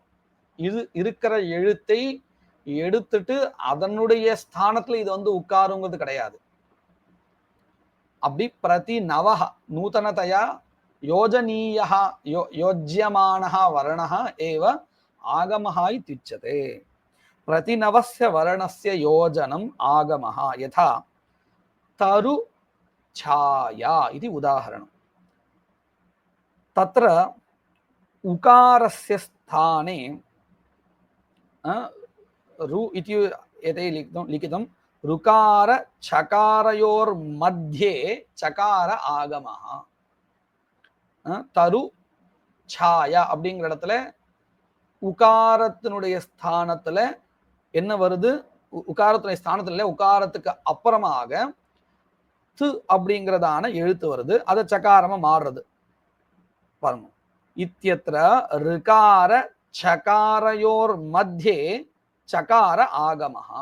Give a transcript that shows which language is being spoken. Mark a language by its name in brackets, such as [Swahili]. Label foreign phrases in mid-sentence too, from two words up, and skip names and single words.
[Tamil] இது இருக்கிற எழுத்தை எடுத்துட்டு அதனுடைய ஸ்தானத்துல இது வந்து உட்காருங்கிறது கிடையாது. [Sanskrit] அப்படி प्रति नवः नूतनतया योजनीयः योज्यमानः वर्णः एव आगमः इत्युच्यते. प्रतिनवस्य वर्णस्य योजनम् आगमः. यथा तरु छाया इति उदाहरणम्। तत्र उकारस्य स्थाने रु इति एते लिखितं ऋकार चकारयोर्मध्ये चकार आगमः। तरु छाया [Tamil] அப்படிங்கிற இடத்துல உகாரத்தினுடைய ஸ்தானத்துல என்ன வருது? உகாரத்தினுடைய ஸ்தானத்துல உகாரத்துக்கு அப்புறமாக து அப்படிங்கிறதான எழுத்து வருது. அதை சகாரமா மாறுறது பாருங்க. [Sanskrit] इत्यत्र ऋकार चकारयोर् मध्ये चकार आगमः.